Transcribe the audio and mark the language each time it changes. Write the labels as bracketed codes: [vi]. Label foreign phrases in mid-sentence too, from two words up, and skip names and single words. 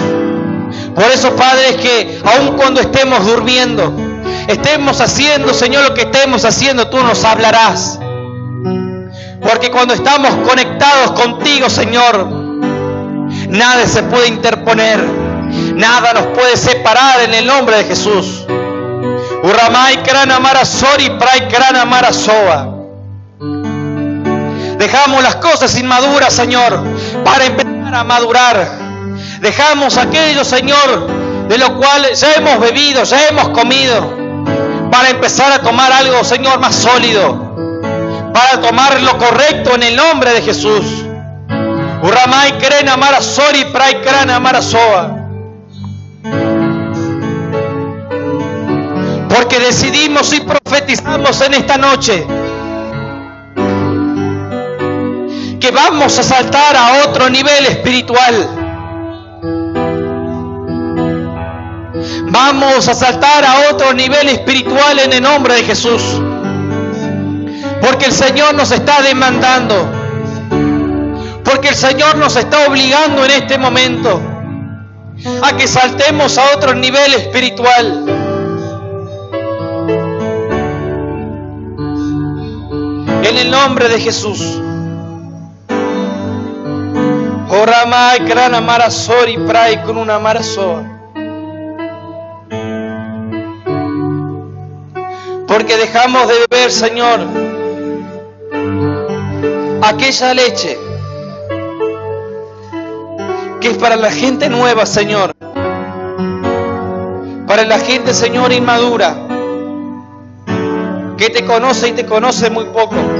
[es] Por eso, Padre, es que aun cuando estemos durmiendo, estemos haciendo, Señor, lo que estemos haciendo, tú nos hablarás. Porque cuando estamos conectados contigo, Señor, nada se puede interponer, nada nos puede separar en el nombre de Jesús. Uramai krana marasori prai krana marasoa. Dejamos las cosas inmaduras, Señor, para empezar a madurar. Dejamos aquello, Señor, de lo cual ya hemos bebido, ya hemos comido, para empezar a tomar algo, Señor, más sólido, para tomar lo correcto en el nombre de Jesús. Uramai krena marasori prai krana marasoa. Porque decidimos y profetizamos en esta noche que vamos a saltar a otro nivel espiritual. Vamos a saltar a otro nivel espiritual en el nombre de Jesús. Porque el Señor nos está demandando. Porque el Señor nos está obligando en este momento a que saltemos a otro nivel espiritual. En el nombre de Jesús. Oramai krana marasori prai kruna marasoa. Porque dejamos de beber, Señor, aquella leche que es para la gente nueva, Señor, para la gente, Señor, inmadura, que te conoce y te conoce muy poco.